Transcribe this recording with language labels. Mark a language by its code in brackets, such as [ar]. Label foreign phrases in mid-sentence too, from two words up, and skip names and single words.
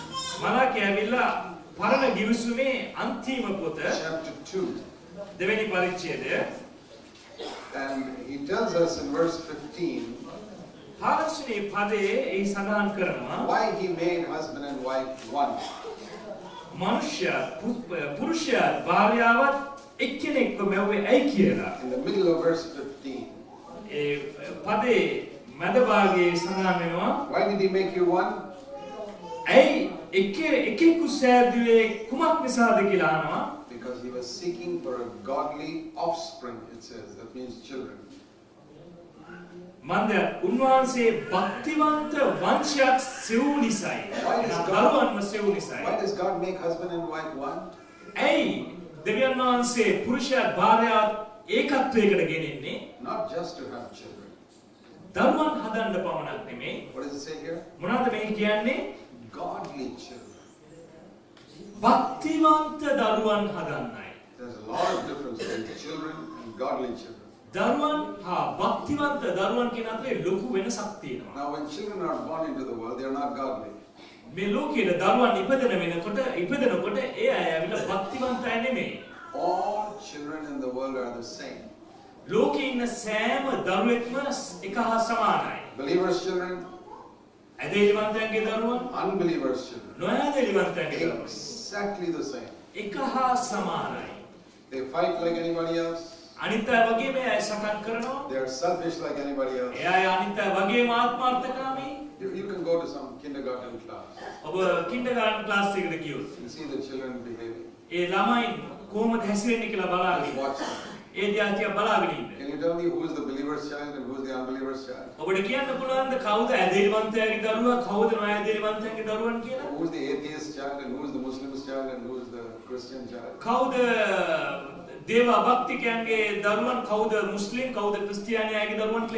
[si] මලාකි ඇවිල්ලා පරණ ගිවිසුමේ අන්තිම පොත [en] Chapter 2. [si] දෙවෙනි පරිච්ඡේදය. [en] And he tells us in verse 15 [si] හාරස්නේ පදයේ ඒ සඳහන් කරනවා [en] why he made husband and wife one. [si] මනුෂ්‍ය පුරුෂයා භාර්යාවත් එක්කෙනෙක්ව මැව්වේ ඇයි කියලා. [en] In the middle of verse 15. [si] ඒ පදේ මැද භාගයේ සඳහන් වෙනවා [en] Why did he make you one? [si] ඇයි එකෙකු සෑදුවේ කුමක් නිසාද කියලා අහනවා. [en] Because he was seeking for a godly offspring, it says. That means children. [si] මන්ද උන්වහන්සේ භක්තිවන්ත වංශයක් සෙවූ නිසායි. දරුවන්ව සෙවූ නිසායි. [en] Why does God make husband and wife one? [si] ඇයි දෙවියන් වහන්සේ පුරුෂයා භාර්යාව ඒකත්වයකට ගෙනෙන්නේ? [en] Not just to have children. [si] දරුවන් හදන්න පමණක් නෙමෙයි. [en] What does it say here? [si] මොනවද මේ කියන්නේ? [en] Godly children. [si] භක්තිවන්ත දරුවන් හදන්නයි. [en] There's a lot of difference between children and godly children. [si] දරුවන් හා භක්තිවන්ත දරුවන් කියන අතරේ ලොකු වෙනසක් තියෙනවා. [en] Now when children are born into the world, they are not godly. [si] මේ ලෝකයේ දරුවන් ඉපදෙනකොට ඒ අය ඇවිල්ලා භක්තිවන්ත අය නෙමෙයි. [en] All children in the world are the same. [si] ලෝකේ ඉන්න සෑම දරුවෙක්ම එක හා සමානයි. [en] Believers' children, [si] ඇදහිලිවන්තයන්ගේ දරුවන්, [en] unbelievers' children, [si] නොඇදහිලිවන්තයන්ගේ දරුවන් [en] exactly the same. [si] එක හා සමානයි. [en] They fight like anybody else. [si] අනිත් අය වගේ මේ අය සටන් කරනවා. [en] They are selfish like anybody else. [si] ඒ අය අනිත් අය වගේම ආත්මාර්ථකාමී. [en] You can go to some kindergarten class. [si] ඔබ [en] kindergarten class [si] එකකට ගියොත් [en] You see the children behaving. [si] ඒ ළමයි කොහොමද හැසිරෙන්නේ කියලා බලන්න. [en] Watch them. [si] ඒ දිහා තියා බලාගෙන ඉන්න. [en] Can you tell me who is the believer's child and who is the unbeliever's child? [si] ඔබට කියන්න පුළුවන්ද කවුද ඇදහිලිවන්තයාගේ දරුවා කවුද නොඇදහිලිවන්තයාගේ දරුවන් කියලා? [en] Who is the atheist child and who is the Muslim's child and who is the Christian child? [si] කවුද දේව භක්තිකයන්ගේ දරුවන් කවුද මුස්ලිම් කවුද ක්‍රිස්තියානියාගේ දරුවන් කියලා